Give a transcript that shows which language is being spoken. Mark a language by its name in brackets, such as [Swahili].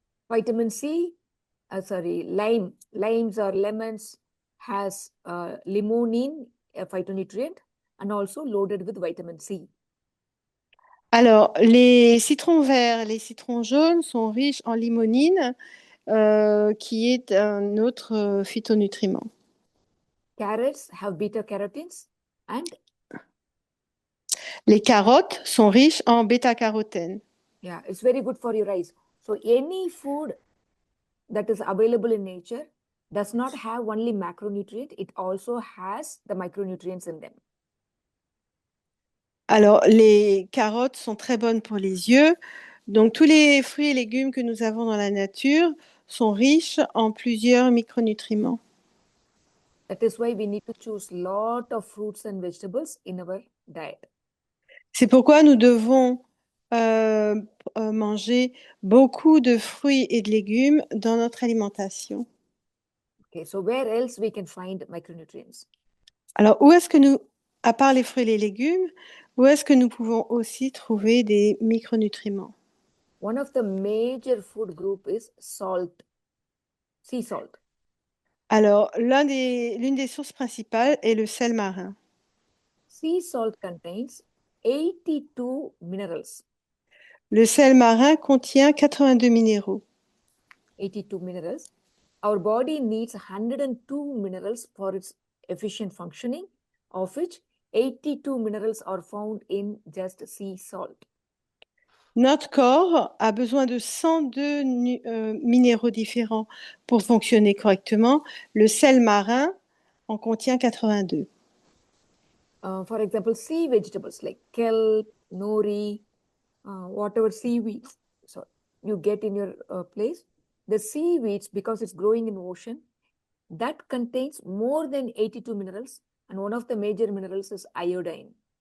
[English] Vitamin C, limes or lemons has limonene, a phytonutrient, and also loaded with vitamin C. [French] Alors, les citrons verts, les citrons jaunes sont riches en limonine, qui est un autre phytonutriment. [English] Carrots have beta carotenes and [French] Les carottes sont riches en bêta-carotène. [English] yeah, it's very good for your eyes. So any food that is available in nature does not have only macronutrient, it also has the micronutrients in them. [French] Alors, les carottes sont très bonnes pour les yeux. Donc, tous les fruits et légumes que nous avons dans la nature sont riches en plusieurs micronutriments. [English] That is why we need to choose lot of fruits and vegetables in our diet. [French] C'est pourquoi nous devons manger beaucoup de fruits et de légumes dans notre alimentation. [English] Okay, so where else we can find micronutrients? [French] Alors, où est-ce que nous, à part les fruits et les légumes, où est-ce que nous pouvons aussi trouver des micronutriments? [English] One of the major food group is salt, sea salt. [French] Alors, l'une des sources principales est le sel marin. [English] Sea salt contains 82 minerals. [French] Le sel marin contient 82 minéraux. [English] 82 minerals. Our body needs 102 minerals for its efficient functioning, of which 82 minerals are found in just sea salt. [French] Notre corps a besoin de 102 minéraux différents pour fonctionner correctement. Le sel marin en contient 82. [English] For example, sea vegetables like kelp, nori, whatever seaweeds so you get in your place, the seaweeds, because it's growing in ocean, that contains more than 82 minerals, and one of the major minerals is iodine.